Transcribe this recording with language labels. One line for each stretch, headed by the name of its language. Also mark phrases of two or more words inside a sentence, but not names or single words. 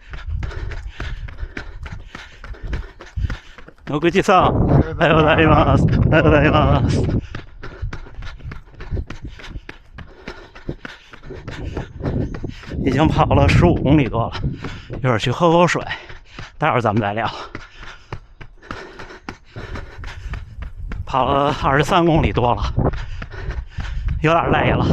Japanese: お口さん、おはようございます。おはようございます。
Chinese: 已经跑了15公里多了，一会儿去喝口水，待会儿咱们再聊。跑了23公里多了，有点累了。